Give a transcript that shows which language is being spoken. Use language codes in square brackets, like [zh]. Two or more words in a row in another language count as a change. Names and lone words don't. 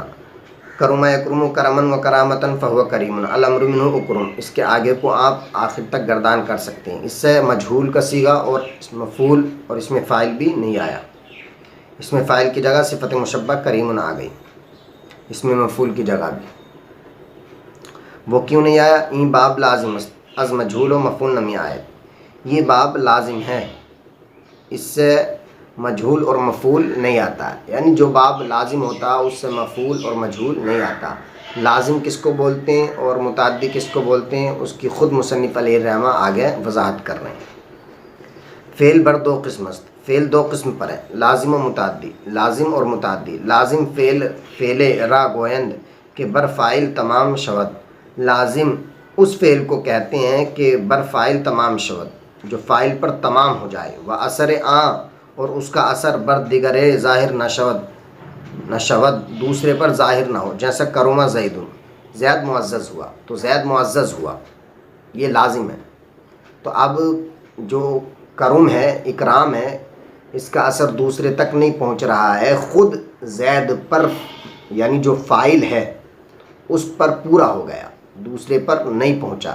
[ar] کرم یکرم کرمن و کرامتن فہو کریم، الامر منہ اکرم، [ur] اس کے آگے کو آپ آخر تک گردان کر سکتے ہیں. اس سے مجہول کا صیغہ اور مفعول اور اس میں فاعل بھی نہیں آیا. اس میں فاعل کی جگہ صفت مشبہ کریم آ گئی، اس میں مفعول کی جگہ بھی. وہ کیوں نہیں آیا؟ [fa] این باب لازم از مجہول و مفعول نمی آئے. [ur] یہ باب لازم ہے، اس سے مجہول اور مفعول نہیں آتا. یعنی جو باب لازم ہوتا ہے اس سے مفعول اور مجہول نہیں آتا. لازم کس کو بولتے ہیں اور متعدی کس کو بولتے ہیں اس کی خود مصنف [ar] علیہ الرحمہ [ur] آگے وضاحت کر رہے ہیں. [fa] فعل بر 2 قسم است. [ur] فعل 2 قسم پر ہے، [fa] لازم و متعدی. [ur] لازم اور متعدی. [fa] لازم فعل را گویند کہ بر فاعل تمام شود. [ur] لازم اس فعل کو کہتے ہیں کہ [fa] بر فاعل تمام شود، [ur] جو فاعل پر تمام ہو جائے. [fa] و اثر [ur] اور اس کا اثر [fa] بر دیگرے ظاہر نہ شود، [ur] دوسرے پر ظاہر نہ ہو. جیسا [ar] کرما زید، [ur] زید معزز ہوا تو زید معزز ہوا، یہ لازم ہے. تو اب جو کرم ہے، اکرام ہے، اس کا اثر دوسرے تک نہیں پہنچ رہا ہے، خود زید پر یعنی جو فاعل ہے اس پر پورا ہو گیا، دوسرے پر نہیں پہنچا۔